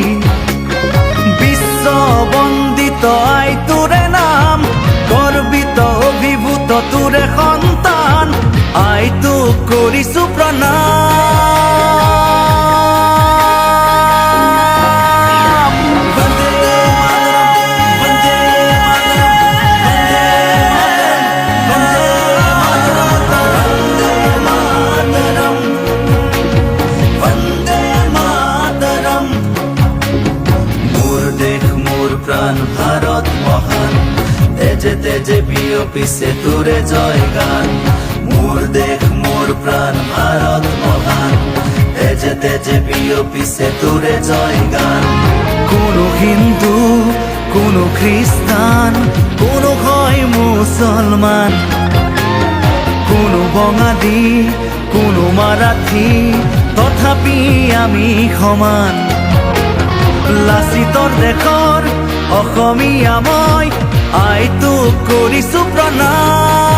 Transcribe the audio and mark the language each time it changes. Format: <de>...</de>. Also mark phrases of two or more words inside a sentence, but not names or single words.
<as>বিশ্ব বন্দিত আই তোৰে নাম, গৰ্বিত অভিভূত তোৰে সন্তান, আইটোক কৰিছো প্ৰণাম।</as> <sa>বন্দে মাতৰম, বন্দে মাতৰম।</sa> <as>মোর দেশ মোর প্রাণ ভারত মহান, তেজে তেজে বিয়পিছে তোরে জয় গান। মোর দেশ মোর প্রাণ ভারত মহান, তেজে তেজে বিয়পিছে তোরে জয় গান। কোন হিন্দু, কোন খ্রিস্টান, কোন হয় মুসলমান, কোন বঙালী, কোন মারাঠি, তথাপি আমি সমান। লাচিতৰ দেশৰ অসমীয়া মই, আইটোক কৰিছো প্ৰণাম।</as>